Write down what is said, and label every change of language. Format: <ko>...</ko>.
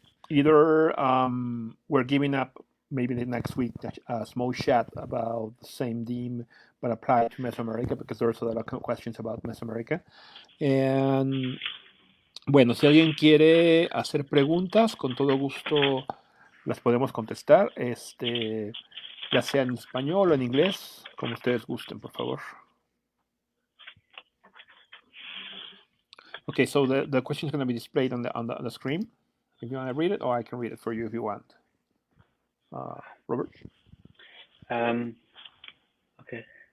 <en>Either we're giving up maybe the next week a small chat about the same theme but applied to Mesoamerica because there's a lot of questions about Mesoamerica.</en> <es>And bueno, si alguien quiere hacer preguntas, con todo gusto las podemos contestar, ya sea en español o en inglés, como ustedes gusten, por favor.</es> <en>Okay, so the question is going to be displayed on the screen. If you want to read it, or I can read it for you if you want. Robert? Okay.</en>